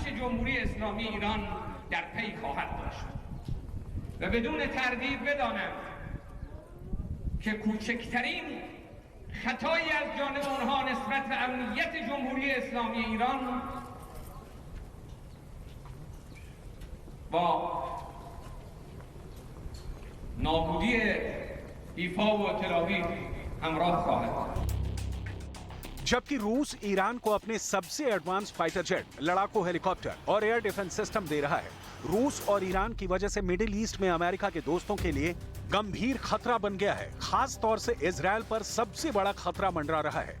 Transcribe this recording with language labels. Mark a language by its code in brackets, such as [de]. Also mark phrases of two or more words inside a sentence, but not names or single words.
[fa] جمهوری اسلامی ایران در پی خواهد داشت و بدون تردید بدانم که کوچکترین خطایی از جانب آنها نسبت به امنیت جمهوری اسلامی ایران با نابودی ایفا و تل‌آویو همراه خواهد بود. [hi] जबकि रूस ईरान को अपने सबसे एडवांस [en] fighter jet, [hi] लड़ाकू हेलीकॉप्टर और [en] air defense system [hi] दे रहा है। रूस और ईरान की वजह से मिडिल ईस्ट में अमेरिका के दोस्तों के लिए गंभीर खतरा बन गया है। खास तौर से इजरायल पर सबसे बड़ा खतरा मंडरा रहा है।